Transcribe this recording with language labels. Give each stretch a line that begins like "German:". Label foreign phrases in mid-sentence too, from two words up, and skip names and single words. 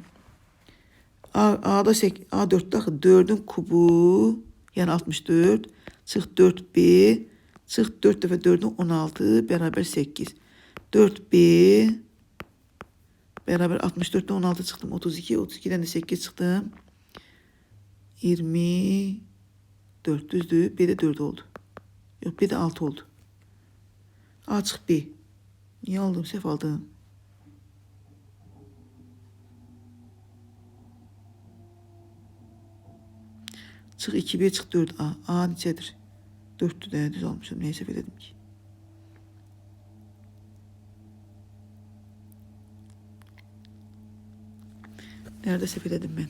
Azerbaijani: A'da 8, A4'da 4'ün kubu yani 64 çıx 4B çıx 4 dəfə 4'ün 16 bərabər 8. 4B bərabər 64'den 16 çıxdım 32. 32'den de 8 çıxdım 24 düzdür. B de 4 oldu.
Turkish: Yok B de 6 oldu.
Azerbaijani: A çıx B. Niye aldım? Səhv aldım. Çıx 2B çıx 4A. A neçədir? 4'tü də düz almışım. Neyse səhv elədim ki. Nerede səhv elədim mən?